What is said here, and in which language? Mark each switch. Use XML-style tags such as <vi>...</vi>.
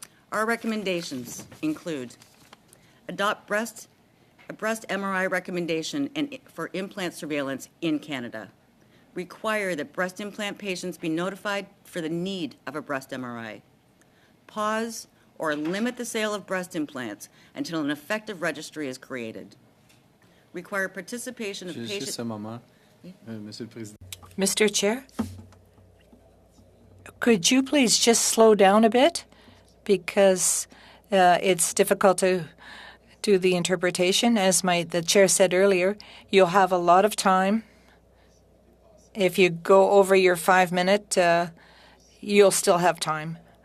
<en>Our recommendations include adopt a breast MRI recommendation for implant surveillance in Canada. Require that breast implant patients be notified for the need of a breast MRI. Pause or limit the sale of breast implants until an effective registry is created. Require participation of patients.</en> <fr>Juste un moment, Monsieur le Président.</fr> <en>Mr. Chair, could you please just slow down a bit? Because it's difficult to do the interpretation. As the chair said earlier, you'll have a lot of time. If you go over your 5-minute, you'll still have time.</en>